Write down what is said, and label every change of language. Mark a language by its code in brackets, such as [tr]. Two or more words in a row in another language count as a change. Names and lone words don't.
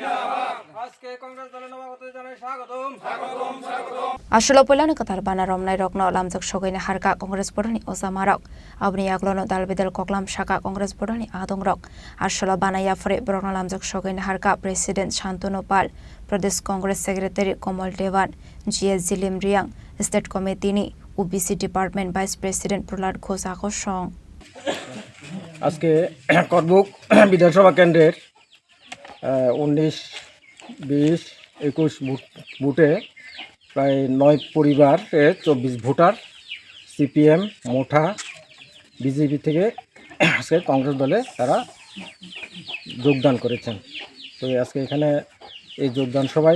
[trp] Ashula Polani Katar Bana Romnai Rokno Lamjak Shogaina Harka Congress Bodoni Osamarok Abni Aglono Dalbidel Koklam Shaka Congress Bodoni Adong Rok Ashula Bana Yafre Borona Lamjak Shogaina Harka President Shantanu Pal Pradesh Congress Secretary Komol Dewan GS Zilim Riang State Committee ni OBC Department Vice President Prolad Gosakosang [bn] আজকে করবুক বিধানসভা কেন্দ্রের 19, 20, 21 বুথে প্রায় 9 পরিবারে 24 ভোটার সিপিএম মোঠা বিজেপি থেকে আজকে কংগ্রেস দলে তারা যোগদান করেছেন তো আজকে এখানে এই যোগদান সভায়